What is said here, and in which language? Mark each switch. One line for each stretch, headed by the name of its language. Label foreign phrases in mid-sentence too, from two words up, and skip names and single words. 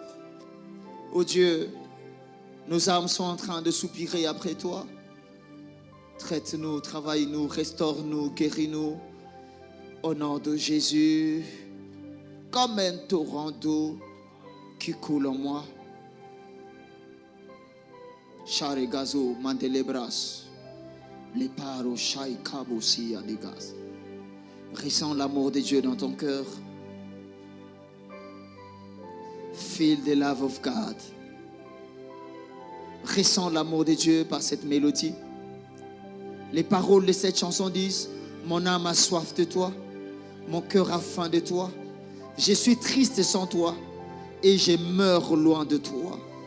French: Oh Dieu, nos âmes sont en train de soupirer après toi. Traite-nous, travaille-nous, restaure-nous, guéris-nous. Au nom de Jésus, comme un torrent d'eau qui coule en moi. Charegazo, mandelebras, les paro shai kabosi adigas. Ressens l'amour de Dieu dans ton cœur.
English: Feel the love of God.
French: Ressens l'amour de Dieu par cette mélodie. Les paroles de cette chanson disent: mon âme a soif de toi, mon cœur a faim de toi. Je suis triste sans toi et je meurs loin de toi.